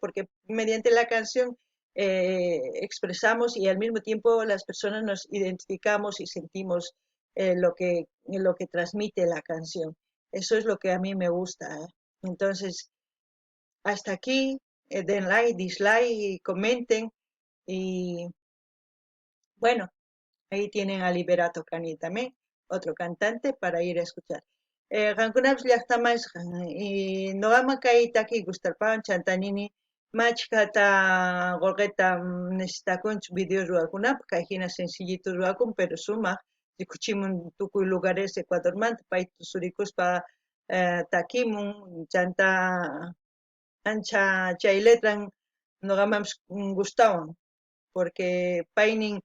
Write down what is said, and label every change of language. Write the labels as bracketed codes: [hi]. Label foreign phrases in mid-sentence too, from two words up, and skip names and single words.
[es] Porque mediante la canción expresamos y al mismo tiempo las personas nos identificamos y sentimos lo que transmite la canción. Eso es lo que a mí me gusta. Entonces, hasta aquí, den [en] like, dislike [es] y comenten. Y bueno, ahí tienen a Liberato Cani también, otro cantante para ir a escuchar. [qu] Qankunapish llaqtamasqa y noqama kay taki gustarpawan chantanini machkata qurqita necesitakunchu video ruwakunapaq kay hina sencillito ruwakun pero sumaq rikuchimun tukuy lugares Ecuadormanta pay surikuspa takimun chanta ancha chay letran noqamapish gustawan porque paynin